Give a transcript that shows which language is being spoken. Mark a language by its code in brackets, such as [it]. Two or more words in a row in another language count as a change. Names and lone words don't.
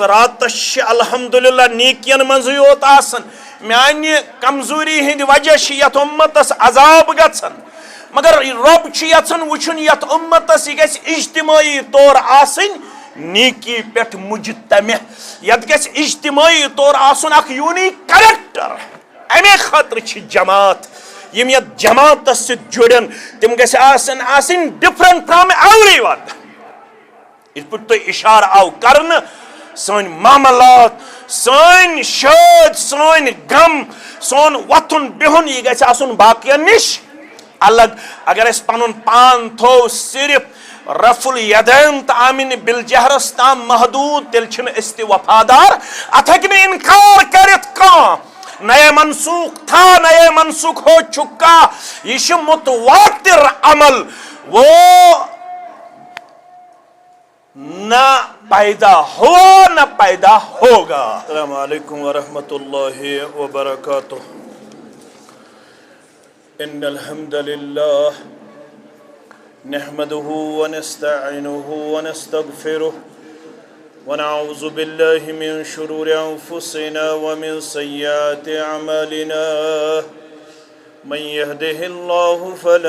[ks] راتس چھ الحمدللہ نیکین منزٕے یوت آسان میانہِ کمزوری ہٕنٛدِ وجہ چھ یتھ امتس عذاب گژھان مگر رب چھ یژھان وٕچھُن یتھ امتس یہ گژھِ اجتماعی طور آسٕنۍ نیکی پٮ۪ٹھ مجتمع یت گژھِ اجتماعی طور آسن اکھ [en] unique character [ks] امے خاطر چھ جماعت یم یتھ جماعتس سۭتۍ جُڑن تم گژھِ آسٕنۍ [en] different from every one [ks] یِتھ پٲٹھۍ تۄہہِ اِشارٕ آو کرنہٕ سٲنۍ معاملات سٲنۍ شٲدۍ سٲنۍ غم سون وۄتھُن بِہُن یہِ گژھِ آسُن باقین نِش الگ اگر أسۍ پنُن پان تھوو صرف رفع الیدین تہٕ آمِن بالجہرس تام محدوٗد تیٚلہِ چھِنہٕ أسۍ تہِ وفادار اتھ ہیٚکہِ نہٕ انکار کٔرِتھ کانٛہہ [ur] نئے منسوخ تھا نئے منسوخ ہو چکا [ks] یہ چھُ متواتر عمل وہ [ur] نہ پیدا ہوا نہ پیدا ہوگا [ar] السلام علیکم ورحمۃ اللہ وبرکاتہ ان الحمد للہ نحمده ونستعینه ونستغفره ونعوذ بالله من شرور انفسنا ومن سیئات اعمالنا من يهده الله فلا